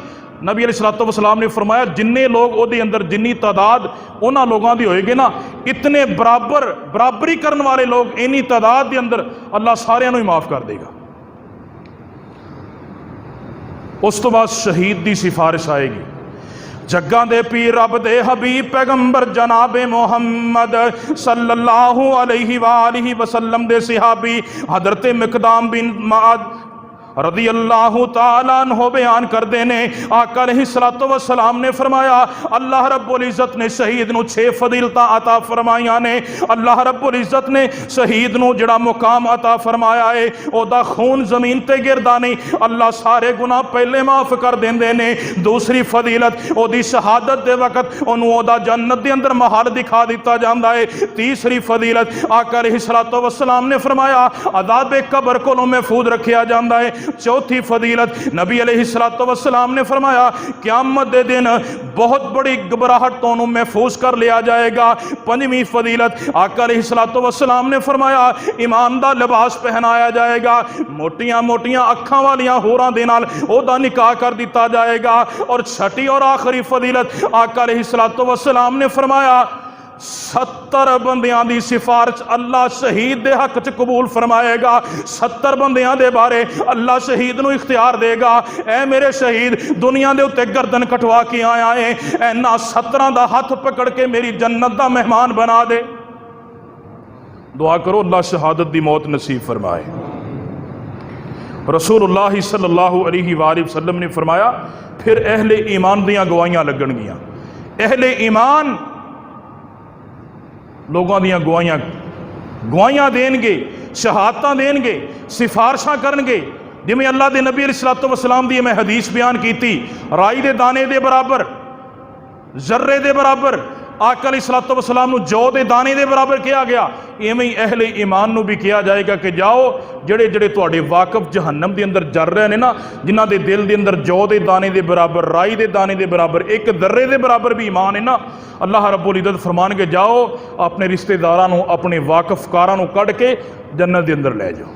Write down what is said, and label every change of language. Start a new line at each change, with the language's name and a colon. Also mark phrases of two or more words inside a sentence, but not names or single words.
Punjabi: نبی
Arabic: عليه الصلاة والسلام
Punjabi: نے فرمایا جنے لوگ اوہدے اندر جنی تعداد انہاں لوگوں کی ہوئے گی نا، اتنے برابری کرنے والے لوگ انی تعداد کے اندر اللہ ساریاں نوں ہی معاف کر دے گا. اس تو بعد شہید کی سفارش آئے گی. جگاں دے پیر رب دے حبیب پیغمبر جنابِ محمد
Arabic: صلى الله عليه وسلم
Punjabi: دے صحابی حضرت مقدام بن معد
Arabic: رضي الله تعالى عنه
Punjabi: بیان کرتے نے، آقا
Arabic: عليه الصلاة والسلام
Punjabi: نے فرمایا اللہ
Arabic: رب العزة
Punjabi: نے شہید نوں 6 فضیلتاں عطا فرمائیاں نے. اللہ
Arabic: رب العزة
Punjabi: نے شہید نوں جیہڑا مقام عطا فرمایا ہے، اوہدا خون زمین تے گردا نہیں، اللہ سارے گناہ پہلے معاف کر دیندے نے. دوسری فضیلت اوہدی شہادت دے وقت اوہنوں اوہدا جنت دے اندر محل دکھا دتا جاتا ہے. تیسری فضیلت آقا
Arabic: عليه الصلاة والسلام
Punjabi: نے فرمایا عذابِ قبر کولوں محفوظ رکھا جاتا ہے. چوتھی فضیلت نبی
Arabic: عليه الصلاة والسلام
Punjabi: نے فرمایا قیامت دے دن بہت بڑی گھبراہٹ تو محفوظ کر لیا جائے گا. پنجویں فضیلت آقا
Arabic: عليه الصلاة والسلام
Punjabi: نے فرمایا ایمان دا لباس پہنایا جائے گا، موٹیاں موٹیاں اکھاں والیاں حوراں دے نال اوہدا نکاح کر دتا جائے گا. اور چھٹی اور آخری فضیلت آقا
Arabic: عليه الصلاة والسلام
Punjabi: نے فرمایا 70 بندیاں دی سفارش اللہ شہید دے حق چ قبول فرمائے گا. 70 بندیاں دے بارے اللہ شہید نوں اختیار دے گا، اے میرے شہید دنیا دے اتے گردن کٹوا کے آیا ہے، انہاں 17 دا ہتھ پکڑ کے میری جنت دا مہمان بنا دے. دعا کرو اللہ شہادت دی موت نصیب فرمائے. رسول اللہ
Arabic: صلى الله عليه وسلم
Punjabi: نے فرمایا پھر اہلِ ایمان دیاں گواہیاں لگنگیاں. اہلِ ایمان لوگوں دیاں گواہیاں دیں گے، شہادتاں دیں گے، سفارشاں کرن گے. جویں اللہ دے نبی
Arabic: عليه الصلاة والسلام
Punjabi: دی میں حدیث بیان کی، رائی دے دانے دے برابر، ذرے دے برابر آقا
Arabic: عليه الصلاة والسلام
Punjabi: نوں جو دے دانے دے برابر کیتا گیا، اویں ہی اہلِ ایمان نوں بھی کیتا جائے گا کہ جاؤ جیہڑے جیہڑے تہاڈے واقف جہنم دے اندر جر رہے ہیں نا، جنہاں دے دل دے اندر جو دے دانے دے برابر، رائی دے دانے دے برابر، اک ذرے دے برابر بھی ایمان ہے نا، اللہ
Arabic: رب العزة
Punjabi: فرمانگے جاؤ اپنے رشتے داراں نوں اپنے واقف کاراں نوں کڈھ کے جنت دے اندر لے جاؤ.